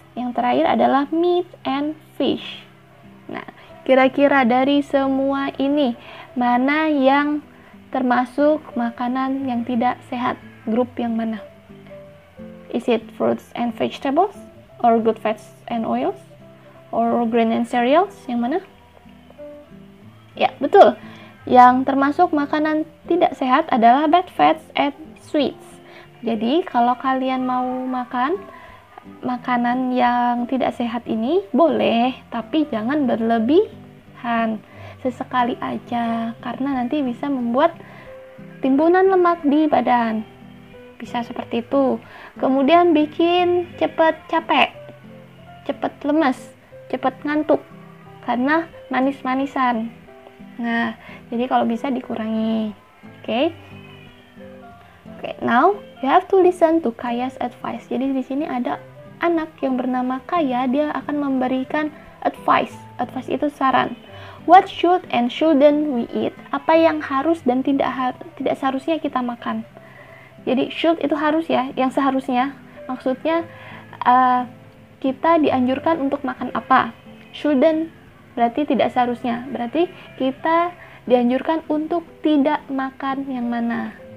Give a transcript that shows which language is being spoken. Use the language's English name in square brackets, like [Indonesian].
[Indonesian] Yang terakhir adalah [English] meat and fish. [Indonesian] Nah, kira-kira dari semua ini, mana yang termasuk makanan yang tidak sehat? Grup yang mana? [English] Is it fruits and vegetables? Or good fats and oils? Or grain and cereals? [Indonesian] Yang mana? Ya, betul. Yang termasuk makanan tidak sehat adalah [English] bad fats and sweets. [Indonesian] Jadi, kalau kalian mau makan makanan yang tidak sehat ini, boleh, tapi jangan berlebihan. Sesekali aja, karena nanti bisa membuat timbunan lemak di badan. Bisa seperti itu. Kemudian bikin cepat capek, cepat lemes, cepat ngantuk, karena manis-manisan. Nah, jadi kalau bisa dikurangi. Oke. [English] Now you have to listen to Kaya's advice. [Indonesian] Jadi di sini ada anak yang bernama Kaya, dia akan memberikan advice. Advice itu saran. [English] What should and shouldn't we eat? [Indonesian] Apa yang harus dan tidak seharusnya kita makan. Jadi should itu harus ya, yang seharusnya. Maksudnya kita dianjurkan untuk makan apa. Shouldn't berarti tidak seharusnya. Berarti kita dianjurkan untuk tidak makan yang mana.